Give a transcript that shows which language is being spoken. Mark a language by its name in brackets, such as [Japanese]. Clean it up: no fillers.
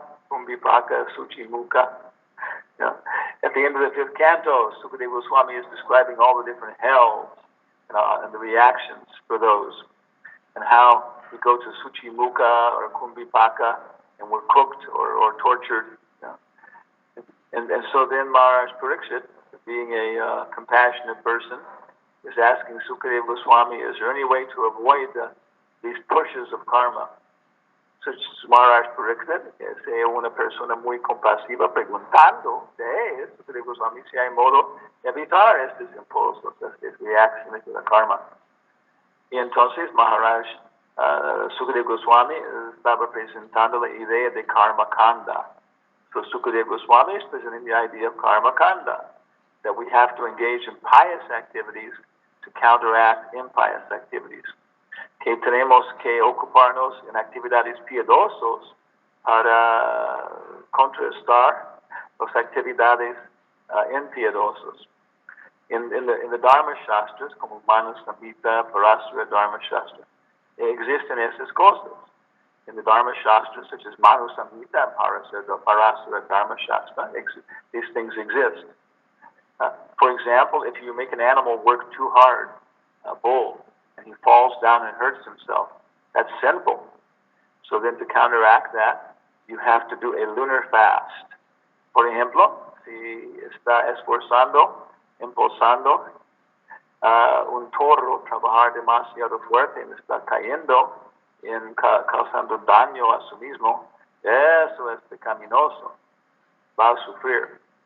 [English] Kumbhipaka, Suchimukha. At the end of the fifth canto, Sukadeva Goswami is describing all the different hells and the reactions for those, and how we go to Suchimukha or Kumbhipaka and we're cooked or tortured. And so then Maharaj Parikshit, being a compassionate person, is asking Sukadeva Goswami, is there any way to avoid these pushes of karma? [Spanish] So Maharaj Parikshit es una persona muy compasiva preguntando de Sukadeva Goswami si hay modo de evitar estos impulsos, estas reacciones de la karma. Y entonces Maharaj Sukadeva Goswami estaba presentando la idea de karma kanda. [English] So Sukadeva Goswami is presenting the idea of karma kanda, that we have to engage in pious activities to counteract impious activities. [Spanish] Que tenemos que ocuparnos en actividades piadosos para contrastar las actividades impiadosas. [English] In the [Spanish] Dharma Shastras, como Manu Samhita, Parasara Dharma Shastra, existen esas cosas. [English] In the Dharma Shastras, such as Manu Samhita and Parasara Dharma Shastra, these things exist. For example, if you make an animal work too hard, a bull, and he falls down and hurts himself, that's sinful. So then to counteract that, you have to do a lunar fast. [Spanish] Por ejemplo, si está impulsando un toro trabajar demasiado fuerte y está cayendo, causando daño a sí mismo, eso es pecaminoso, va a sufrir.